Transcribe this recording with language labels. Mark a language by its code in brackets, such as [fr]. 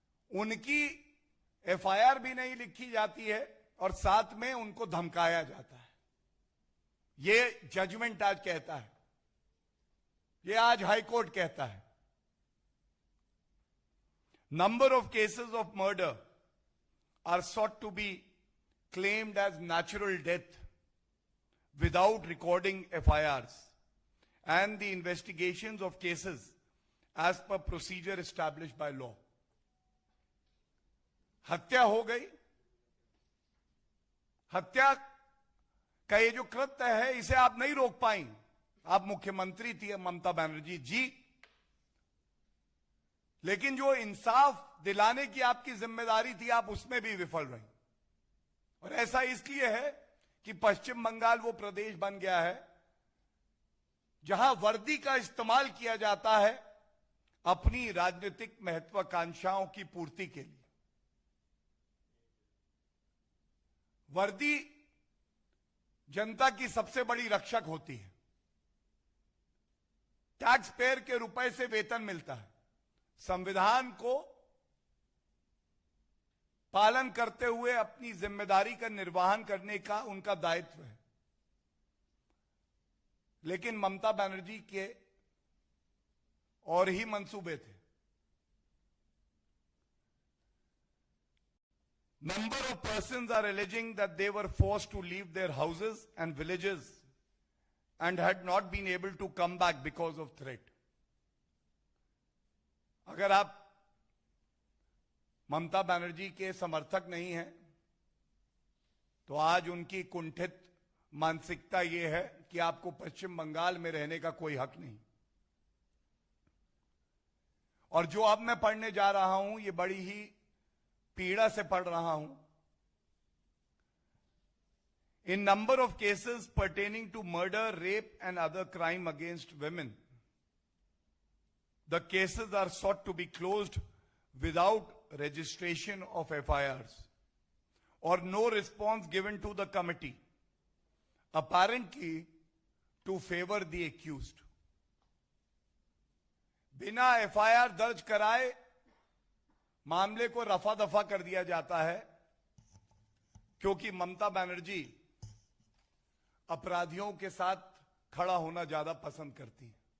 [hi] उनकी एफआईआर भी नहीं लिखी जाती है और साथ में उनको धमकाया जाता है। ये जजमेंट आज कहता है, ये आज हाई कोर्ट कहता है। [en] number of cases of murder are sought to be claimed as natural death without recording FIRs and the investigations of cases as per procedure established by law. [hi] हत्या हो गई, हत्या का ये जो कृत्य है इसे आप नहीं रोक पाई। आप मुख्यमंत्री थी ममता बनर्जी जी, लेकिन जो इंसाफ दिलाने की आपकी जिम्मेदारी थी आप उसमें भी विफल रही। और ऐसा इसलिए है कि पश्चिम बंगाल वो प्रदेश बन गया है जहां वर्दी का इस्तेमाल किया जाता है अपनी राजनीतिक महत्वाकांक्षाओं की पूर्ति के लिए। वर्दी जनता की सबसे बड़ी रक्षक होती है। टैक्स पेयर के रुपए से वेतन मिलता है। संविधान को पालन करते हुए अपनी जिम्मेदारी का निर्वहन करने का उनका दायित्व है। लेकिन ममता बनर्जी के और ही मंसूबे थे। [en] Number of persons are alleging that they were forced to leave their houses and villages and had not been able to come back because of threat. [hi] अगर आप ममता बनर्जी के समर्थक नहीं हैं तो आज उनकी कुंठित मानसिकता ये है कि आपको पश्चिम बंगाल में रहने का कोई हक नहीं। और जो अब मैं पढ़ने जा रहा हूं ये बड़ी ही पीड़ा से पढ़ रहा हूं। [en] In number of cases pertaining to murder, rape and other crime against women, the cases are sought to be closed without registration of FIRs or no response given to the committee, apparently to favor the accused. [hi] बिना FIR दर्ज कराए मामले को रफा दफा कर दिया जाता है क्योंकि ममता बनर्जी अपराधियों के साथ खड़ा होना ज्यादा पसंद करती है।